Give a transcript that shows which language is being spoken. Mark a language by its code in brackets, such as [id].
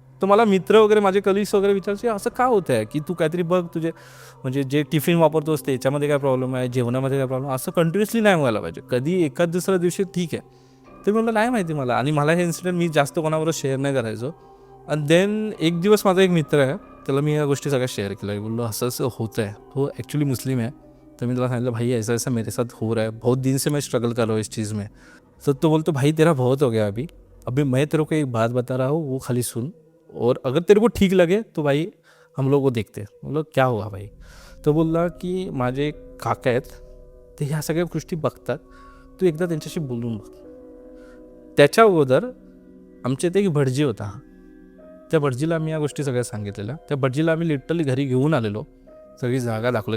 [mr] तर मला मित्र वगैरे माझे कलिग्स वगैरे विचारायचे असं का होतं आहे, की तू काहीतरी बघ, तुझे म्हणजे जे टिफिन वापरतोस त्याच्यामध्ये काय प्रॉब्लेम आहे, जेवणामध्ये काय प्रॉब्लेम, असं कंटिन्युअसली नाही व्हायला पाहिजे. कधी एखाद दुसऱ्या दिवशी ठीक आहे. ते म्हणलं नाही माहिती मला. आणि मला हे इन्सिडेंट मी जास्त कोणाबरोबर शेअर नाही करायचो. आणि देन एक दिवस माझा एक मित्र आहे, त्याला मी या गोष्टी सगळ्या शेअर केल्या. बोललो असं असं होतं आहे. हो ॲक्च्युली मुस्लिम है. [hi] तो मैं [mr] तुला सांगितलं [hi] भाई ऐसा ऐसा मेरे साथ हो रहा है, बहुत दिन से मैं स्ट्रगल कर रहा हूँ इस चीज़ में. तो बोलते भाई तेरा बहुत हो गया अभी अभी मैं तेरे को एक बात बता रहा हूँ, वो खाली सुन और अगर तेरे को ठीक लगे तो भाई हम लोग वो देखते. बोलो क्या हुआ भाई. [mr] तो बोलला की माझे काका आहेत ते ह्या सगळ्या गोष्टी बघतात, तू एकदा त्यांच्याशी बोलून बघ. त्याच्या अगोदर आमच्या इथे एक भटजी होता. त्या भटजीला आम्ही या गोष्टी सगळ्या सांगितलेल्या. त्या भटजीला आम्ही लिटरली घरी घेऊन आलेलो, सगळी जागा दाखवली.